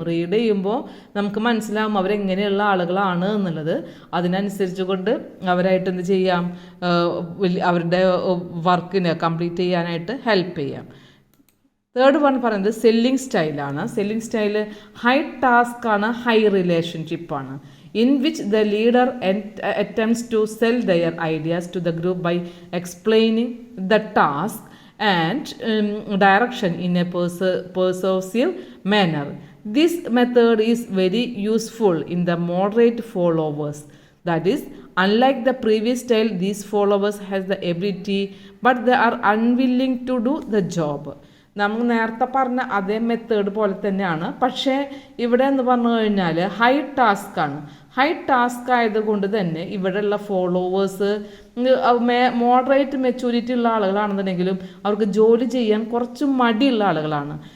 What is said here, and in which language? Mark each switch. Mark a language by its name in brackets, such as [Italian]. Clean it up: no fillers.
[Malayalam] Read ചെയ്യുമ്പോൾ നമുക്ക് മനസ്സിലാവും അവരെങ്ങനെയുള്ള ആളുകളാണ് എന്നുള്ളത്. അതിനനുസരിച്ച് കൊണ്ട് അവരായിട്ട് എന്ത് ചെയ്യാം, അവരുടെ വർക്കിനെ കംപ്ലീറ്റ് ചെയ്യാനായിട്ട് ഹെൽപ്പ് ചെയ്യാം. തേർഡ് വൺ പറയുന്നത് സെല്ലിംഗ് സ്റ്റൈലാണ്. സെല്ലിംഗ് സ്റ്റൈല് ഹൈ ടാസ്ക് ആണ്, high റിലേഷൻഷിപ്പാണ്. [English] in which the leader attempts to sell their ideas to the group by explaining the task and direction in a persuasive manner. This method is very useful in the moderate followers. That is, unlike the previous style, these followers has the ability but they are unwilling to do the job. [Malayalam] നമ്മൾ നേരത്തെ പറഞ്ഞ അതേ method പോലെ തന്നെയാണ്, പക്ഷേ ഇവിടെ എന്ന് പറഞ്ഞു കഴിഞ്ഞാൽ ഹൈ ടാസ്ക്കാണ്. ഹൈ ടാസ്ക് ആയതുകൊണ്ട് തന്നെ ഇവിടെയുള്ള ഫോളോവേഴ്സ് മോഡറേറ്റ് മെച്യൂരിറ്റി ഉള്ള ആളുകളാണെന്നുണ്ടെങ്കിലും അവർക്ക് ജോലി ചെയ്യാൻ കുറച്ച് മടിയുള്ള ആളുകളാണ്.